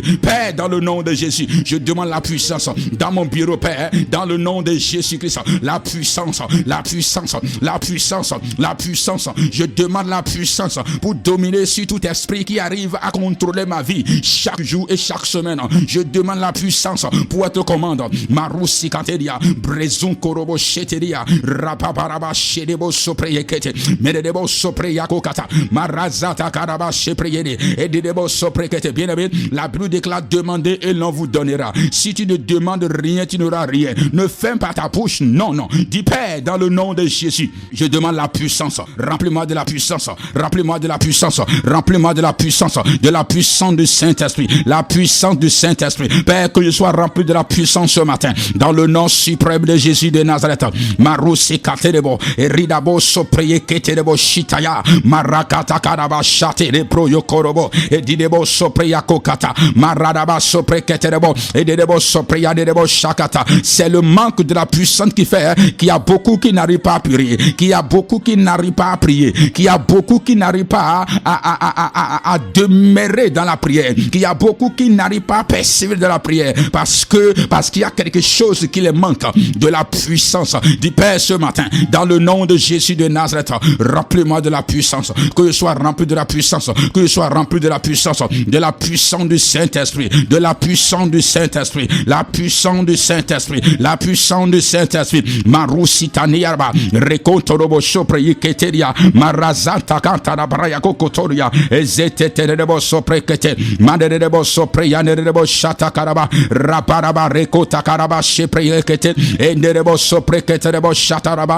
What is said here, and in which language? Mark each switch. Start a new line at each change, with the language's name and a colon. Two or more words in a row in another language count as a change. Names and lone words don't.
French: Père, dans le nom de Jésus, je demande la puissance dans mon bureau, Père, dans le nom de Jésus-Christ. La puissance, la puissance, la puissance, la puissance. Je demande la puissance pour dominer sur tout esprit qui arrive à contrôler ma vie chaque jour et chaque semaine. Je demande la puissance pour être commande. Marousi Kanteria, Brezun Korobo Sheteria, Rapabaraba Shedebo Sopreyekete, Medebo Sopreyakokata, Marazata Karaba Shepreyene, et Debo Soprekete. Bien-aimé, la Bible déclare demandez et l'on vous donnera. Si tu ne demandes rien, tu n'auras rien. Ne ferme pas ta bouche. Non, non. Dis, Père, dans le nom de Jésus, je demande la puissance. Remplis-moi de la puissance. Remplis-moi de la puissance. Remplis-moi de la puissance du Saint-Esprit. La puissance du Saint-Esprit. Père, que je sois rempli de la puissance ce matin. Dans le nom suprême de Jésus de Nazareth. Marousi Katerebo. Et Ridabo Sopreye Keterebo Shitaya. Marakata Karaba Shate Repro Yokorobo. Et Didebo Sopreya Kokata. Maradaba Sopre Keterebo. Et Didebo Sopreya Didebo Shakata. C'est le manque de la puissance qui fait qu'il y a beaucoup qui n'arrivent pas à prier. Qu'il y a beaucoup qui n'arrivent pas à prier. Qu'il y a beaucoup qui n'arrivent pas à demeurer dans la prière. Qu'il y a beaucoup qui n'arrivent pas à persévérer dans la prière. Parce qu'il y a quelque chose qui les manque. De la puissance. Du Père ce matin. Dans le nom de Jésus de Nazareth. Remplis-moi de la puissance. Que je sois rempli de la puissance. Que je sois rempli de la puissance. De la puissance du Saint-Esprit. De la puissance du Saint-Esprit. La puissance du Saint-Esprit. La puissance du Saint-Esprit. Marusitaniarba. Rekotorobo Sopre Keteria. Marazanta Kantara Braya Kokotoria. Ezeteterebo Sopre Kete. Maderebo Sopre Yanerebo Shata Karaba. Raparaba Rekota Karaba Shepre Kete. Enderebo Sopre Keterebo Shataraba.